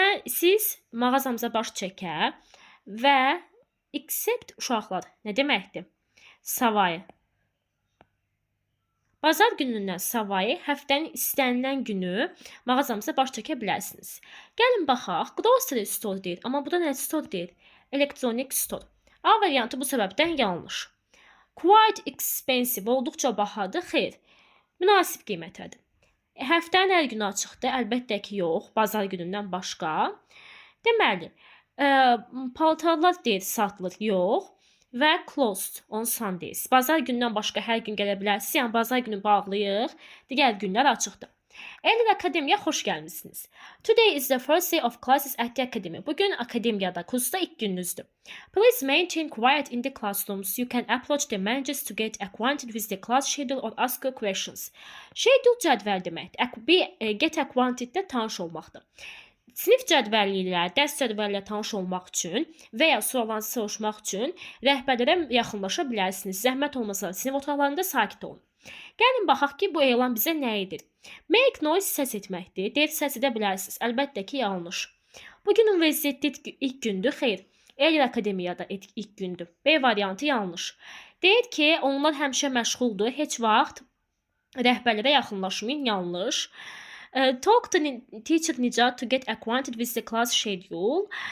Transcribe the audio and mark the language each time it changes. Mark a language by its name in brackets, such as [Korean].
[Azerbaijani] Siz mağazamıza baş çəkə və except uşaqlar nə deməkdir? Savayı. Bazar günündən savayı həftənin istənilən günü mağazamıza baş çəkə bilərsiniz. Gəlin baxaq. Grocery store deyir, amma burada nə store deyir? Electronic store. A variantı bu səbəbdən yanlış. [English] Quite expensive, [Azerbaijani] olduqca bahadır. Xeyr, münasib qiymətədir. Həftənin hər günü açıqdır, əlbəttə ki, yox, bazar günündən başqa. Deməli, paltarlar deyir, satılır, yox. Və [English] closed on Sundays. [Azerbaijani] Bazar gündən başqa hər gün gələ bilərsiniz. Yəni, bazar günü bağlayıq, digər günlər açıqdır. EYLET Akademiya xoş gəlmişsiniz. [English] Today is the first day of classes at the academy. [Azerbaijani] Bugün akademiyada, kursda ilk gününüzdür. [English] Please maintain quiet in the classrooms. You can approach the managers to get acquainted with the class schedule or ask questions. [Azerbaijani] Schedule cədvəl deməkdir. [English] Get acquainted [Azerbaijani] də tanış olmaqdır. Sinif cədvəli ilə, dərs cədvəli ilə tanış olmaq üçün və ya suallarınızı soruşmaq üçün rəhbərlərə yaxınlaşa bilərsiniz. Zəhmət olmasa sinif otaqlarında sakit olun. Gəlin baxaq ki, bu elan bizə nə edir? [English] Make noise [Azerbaijani] səs etməkdir. Deyir, səs edə bilərsiniz. Əlbəttə ki, yanlış. Bugün universitetdə ilk gündür. Xeyr, EYLET Akademiyada ilk gündür. B variantı yanlış. Deyir ki, onlar həmişə məşğuldur. Heç vaxt rəhbərlərə yaxınlaşmayın. Yanlış. [English] Talk to teacher Nicat to get acquainted with the class schedule.